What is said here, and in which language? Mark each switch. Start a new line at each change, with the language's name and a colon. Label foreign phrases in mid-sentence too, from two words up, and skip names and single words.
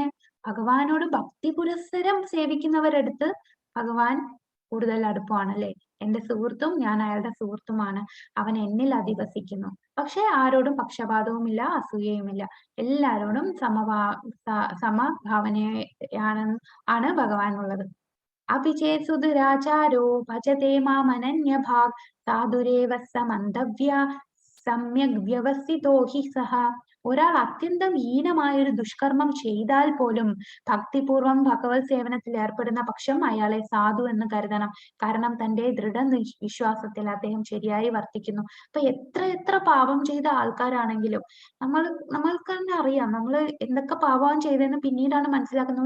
Malayalam: ഭഗവാനോട് ഭക്തി പുരസ്സരം സേവിക്കുന്നവരടുത്ത് ഭഗവാൻ കൂടുതൽ അടുപ്പമാണല്ലേ. എന്റെ സുഹൃത്തും ഞാൻ അയാളുടെ സുഹൃത്തുമാണ്, അവൻ എന്നിൽ അധിവസിക്കുന്നു. പക്ഷെ ആരോടും പക്ഷപാതവുമില്ല, അസൂയയുമില്ല, എല്ലാരോടും സമഭാവനയാണ് ഭഗവാനുള്ളത്.
Sanskrit: अपि चेत् सुदुराचारो भजते मामनन्यभाक् साधुरेव स मन्दव्या सम्यग् व्यवस्थितो हि सः.
Malayalam: ഒരാൾ അത്യന്തം ഹീനമായൊരു ദുഷ്കർമ്മം ചെയ്താൽ പോലും ഭക്തിപൂർവം ഭഗവത് സേവനത്തിൽ ഏർപ്പെടുന്ന പക്ഷം അയാളെ സാധു എന്ന് കരുതണം. കാരണം തന്റെ വിശ്വാസത്തിൽ അദ്ദേഹം ശരിയായി വർത്തിക്കുന്നു. അപ്പൊ എത്ര എത്ര പാപം ചെയ്ത ആൾക്കാരാണെങ്കിലും നമ്മൾക്ക് തന്നെ അറിയാം, നമ്മൾ എന്തൊക്കെ പാപം ചെയ്തതെന്ന് പിന്നീടാണ് മനസ്സിലാക്കുന്നത്.